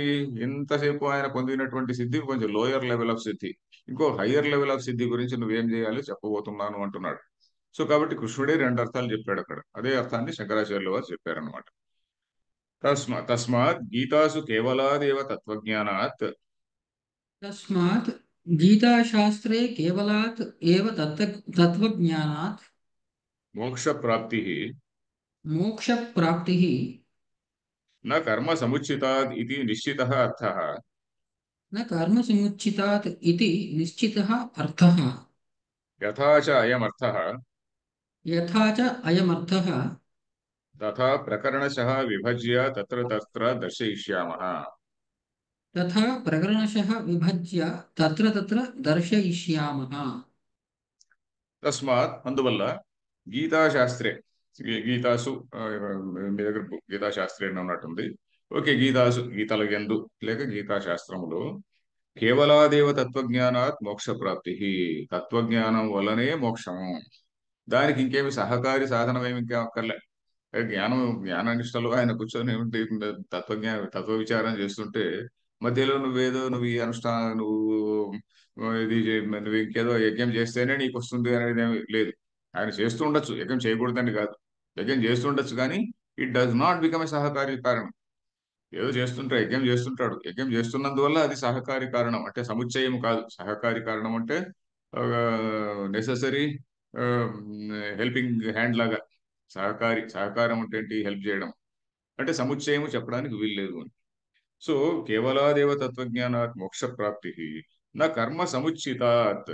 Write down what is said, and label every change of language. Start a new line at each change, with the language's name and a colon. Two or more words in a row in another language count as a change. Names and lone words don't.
Telugu: ఇంతసేపు ఆయన పొందినటువంటి సిద్ధి కొంచెం
English: lower level of
Telugu: సిద్ధి, ఇంకో
English: higher level of
Telugu: సిద్ధి గురించి నువ్వేం చేయాలో చెప్పబోతున్నాను అంటున్నాడు. సో కాబట్టి కృష్ణుడే రెండు అర్థాలు చెప్పాడు అక్కడ. అదే అర్థాన్ని శంకరాచార్యుల వారు చెప్పారనమాట.
Sanskrit: తస్మాత్ గీతాసు కేవలాదేవ తత్వజ్ఞానాత్ तस्मात् गीताशास्त्रे केवलात् एव तत्त्वज्ञानात् మోక్ష ప్రాప్తి मोक्षप्राप्तिः న కర్మ సముచితాద్ ఇది నిశ్చితః అర్థః. न कर्मसमुचितात् इति निश्चितः अर्थः। యథా చ అయమర్థః यथा च अयमर्थः తథా ప్రకరణశః విభజ్య తత్ర తత్ర దర్శయిష్యామః. तथा प्रकरणशः विभज्य तत्र तत्र दर्शयिष्यामः।
Telugu: తస్మాత్ అందువల్ల
Sanskrit: గీతాశాస్త్రే గీతాసు
Telugu: మీ దగ్గర గీతాశాస్త్రే అని ఉన్నట్టుంది. ఓకే, గీతాసు గీతల యందు లేక గీతాశాస్త్రములో
Sanskrit: కేవలాదేవ తత్వజ్ఞానాత్ మోక్ష ప్రాప్తి.
Telugu: తత్వజ్ఞానం వల్లనే మోక్షము. దానికి ఇంకేమి సహకారి సాధనం ఏమి ఇంకా అక్కర్లే. జ్ఞాననిష్టలో ఆయన కూర్చొని ఉంటే తత్వ విచారం చేస్తుంటే మధ్యలో నువ్వు ఈ అనుష్ఠానం నువ్వు ఇంకేదో యజ్ఞం చేస్తేనే నీకు వస్తుంది అనేది ఏమీ లేదు. ఆయన చేస్తూ ఉండొచ్చు, యజ్ఞం చేయకూడదని కాదు. యజ్ఞం చేస్తుండొచ్చు కానీ
English: it does not become a
Telugu: సహకారి కారణం. ఏదో యజ్ఞం చేస్తుంటాడు. యజ్ఞం చేస్తున్నందువల్ల అది సహకారి కారణం అంటే సముచ్చయం కాదు. సహకారి కారణం అంటే
English: necessary helping hand
Telugu: లాగా. సహకారం అంటే ఏంటి? హెల్ప్ చేయడం. అంటే సముచ్చయము చెప్పడానికి వీల్లేదు అని. సో
Sanskrit: కేవలాదేవ తత్వజ్ఞానాత్ మోక్ష ప్రాప్తి నా కర్మ సముచితాత్.